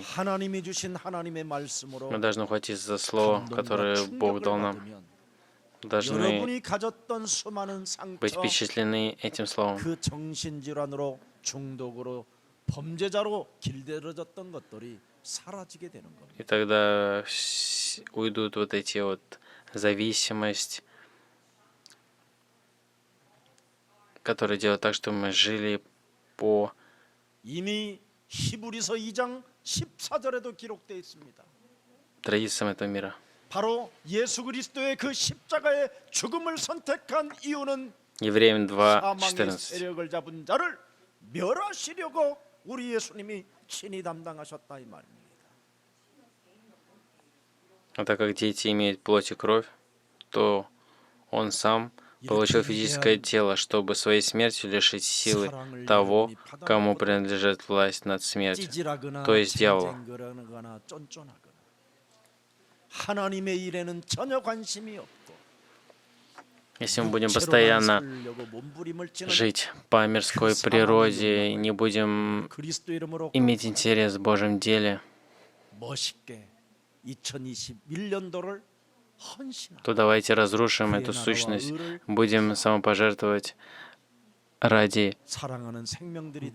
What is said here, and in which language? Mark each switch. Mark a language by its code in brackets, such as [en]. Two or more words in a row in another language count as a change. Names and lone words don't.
[ko] 하나님이 주신 하나님의 말씀으로 [ru] Мы должны ухватиться за слово, [ko] 감동과 [ru] которое Бог [ko] 충격을 [ru] дал нам. [ko] 받으면 [ru] Должны [ko] 여러분이 가졌던 수많은 [ru] быть [ko] 상처, [ru] впечатлены этим словом. [ko] 그 정신질환으로 중독으로 범죄자로 길들여졌던 것들이 사라지게 되는 겁니다. [ru] И тогда уйдут вот эти вот зависимость, которая делает так, что мы жили по [ko] 이미 히브리서 2장 14절에도 기록되어 있습니다. [ru] традициям этого мира. [ko] 바로 예수 그리스도의 그 십자가의 죽음을 선택한 이유는 [ru] Евреям [ko] 사망의 [ru] 2:14. [ko] 세력을 잡은 자를 멸하시려고 우리 예수님이 친히 담당하셨다 이 말입니다. [ru] А так как дети имеют плоть и кровь, то он сам получил физическое тело, чтобы своей смертью лишить силы того, кому принадлежит власть над смертью, [ko] 찌질하거나 [ru] то есть дьяволу. [ko] 쟁쟁거리거나 쫀쫀하거나 하나님의 일에는 전혀 관심이 없고 [ru] Если мы будем [ko] 육체로만 [ru] постоянно [ko] 살려고 몸부림을 찌는 [ru] жить по мирской природе и не будем [ko] 그리스도 이름으로 [ru] иметь интерес в Божьем деле, [ko] 멋있게 2021년도를 헌신하고 [ru] то давайте разрушим эту сущность, будем самопожертвовать ради [ko] 사랑하는 생명들이 되게